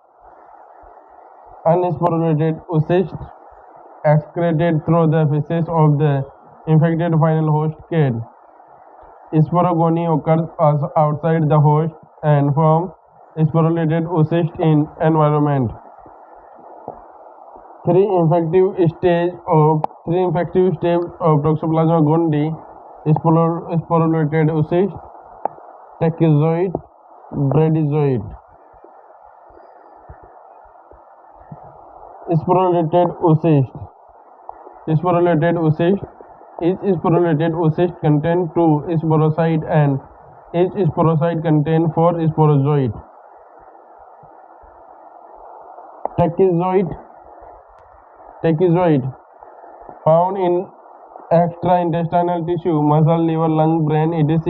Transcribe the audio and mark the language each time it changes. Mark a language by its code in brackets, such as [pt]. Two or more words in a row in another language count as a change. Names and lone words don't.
[en] Unsporulated oocyst excreted through the feces of the infected final host cat. Sporogony occurs outside the host and form sporulated oocyst in environment. Three infective stages of Toxoplasma gondii: sporulated oocyst, tachyzoid, bradyzoid. Sporulated oocyst. Sporulated oocyst. Each sporulated oocyst contains 2 sporocytes and each sporocyte contains 4 sporozoids. Tachyzoid. Found in extraintestinal tissue, muscle, liver, lung, brain, etc.